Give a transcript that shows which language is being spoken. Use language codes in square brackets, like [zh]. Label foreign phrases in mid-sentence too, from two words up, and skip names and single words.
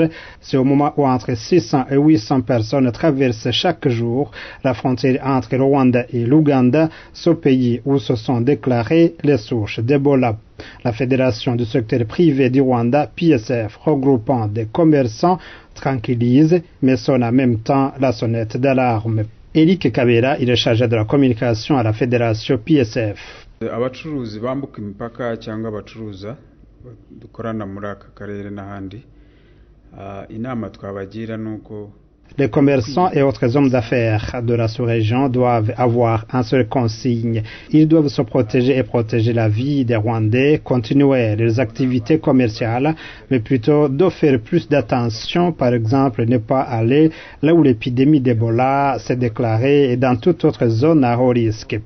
[fr] C'est au moment où entre 600 et 800 personnes traversent chaque jour la frontière entre le Rwanda et l'Ouganda, ce pays où se sont déclarées les souches d'Ebola. La Fédération du secteur privé du Rwanda, PSF, regroupant des commerçants, tranquillise, mais sonne en même temps la sonnette d'alarme. Eric Kabera, il est chargé de la communication à la Fédération PSF. [rw] Abacuruzi bambuka imipaka cyangwa abacuruza dukorana muri aka karere n'ahandi inama twabagira nuko [fr] les commerçants et autres hommes d'affaires de la sous-région doivent avoir un seul consigne. Ils doivent se protéger et protéger la vie des Rwandais, continuer leurs activités commerciales, mais plutôt de faire plus d'attention, par exemple, ne pas aller là où l'épidémie d'Ebola s'est déclarée et dans toute autre zone à haut risque.